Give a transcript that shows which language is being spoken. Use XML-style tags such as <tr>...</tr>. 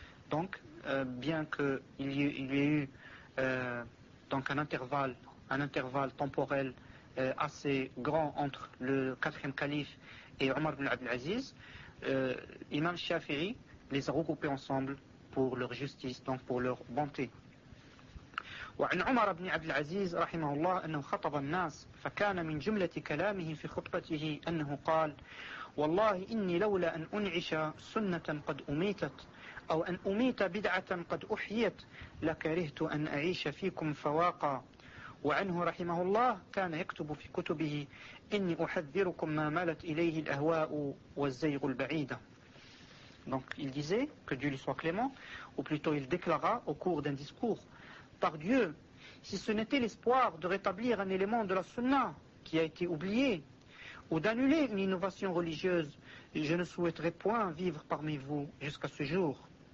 <fr>Donc bien que il y ait eu un intervalle temporel assez grand entre le quatrième calife et Omar ibn Abdelaziz, l'imam Shafi'i les a regroupés ensemble pour leur justice, donc pour leur bonté.</fr> <ar>وعن عمر بن عبد العزيز رحمه الله أنه خطب الناس فكان من جملة كلامه في خطبته أنه قال والله إني لولا أن أنعش سنة قد أميتت أو أن أميت بدعة قد أحيت لكرهت أن أعيش فيكم فواقا. وعنه رحمه الله كان يكتب في كتبه إني أحذركم ما مالت إليه الأهواء والزيغ البعيدة.</ar> <fr>Donc il disait, que Dieu lui soit clément, ou plutôt il déclara au cours d'un discours: par Dieu, si ce n'était l'espoir de rétablir un élément de la sunna qui a été oublié, ou d'annuler une innovation religieuse, je ne souhaiterais point vivre parmi vous jusqu'à ce jour.</fr>